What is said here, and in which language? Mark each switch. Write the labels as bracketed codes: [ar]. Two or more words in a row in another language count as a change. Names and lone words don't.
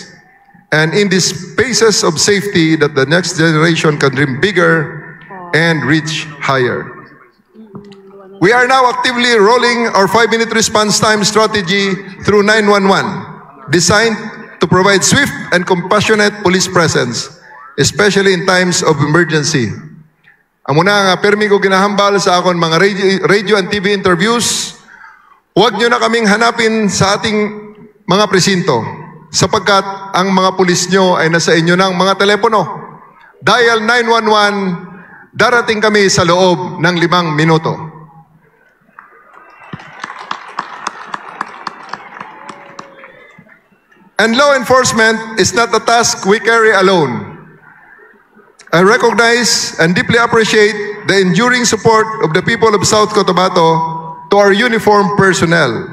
[en] And in these spaces of safety that the next generation can dream bigger and reach higher. We are now actively rolling our 5-minute response time strategy through 911, designed to provide swift and compassionate police presence, especially in times of emergency. [hil] Amo na nga permi ko ginahambal sa akon mga [en] radio and TV interviews. [tl] Huwag nyo na kaming hanapin sa ating mga presinto sapagkat ang mga pulis nyo ay nasa inyo ng mga telepono. Dial 911, darating kami sa loob ng 5 minuto. [en] And law enforcement is not a task we carry alone. I recognize and deeply appreciate the enduring support of the people of South Cotabato to our uniformed personnel.